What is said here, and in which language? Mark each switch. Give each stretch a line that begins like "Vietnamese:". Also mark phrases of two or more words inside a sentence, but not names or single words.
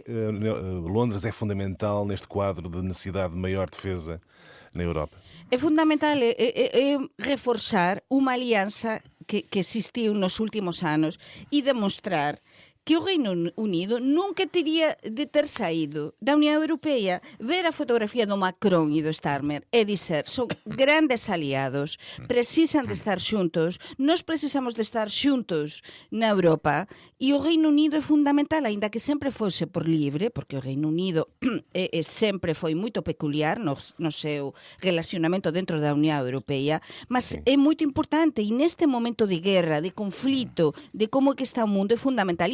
Portuguese: Londres é fundamental neste quadro de necessidade de maior defesa na Europa. É fundamental reforçar uma aliança que existiu nos últimos anos e demonstrar que o Reino Unido nunca teria de ter saído da União Europeia.
Galician: Ver a fotografía do Macron e do Starmer e dizer, son grandes aliados, precisan de estar xuntos, nós precisamos de estar xuntos na Europa, e o Reino Unido é fundamental, aínda que sempre fose por libre, porque o Reino Unido sempre foi moito peculiar no seu relacionamento dentro da Unión Europea, mas é moito importante, e neste momento de guerra, de conflito, de como que está o mundo, é fundamental.